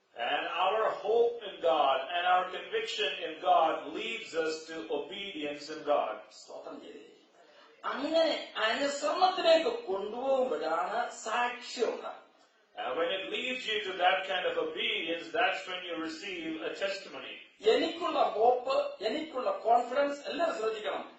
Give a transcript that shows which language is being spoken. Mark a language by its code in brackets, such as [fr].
[en] And our hope in God and our conviction in God leads us to obedience in God. [ml] സ്തോത്രം ചെയ്തേ. അങ്ങനെ അനുസരണത്തിലേക്ക് കൊണ്ടുപോകുമ്പോഴാണ് സാക്ഷ്യം ഉണ്ടാകുന്നത്. [en] And when it leads you to that kind of obedience, that's when you receive a testimony. [ml] എനിക്കുള്ള hope, എനിക്കുള്ള confidence, എല്ലാവരും ശ്രദ്ധിക്കണം.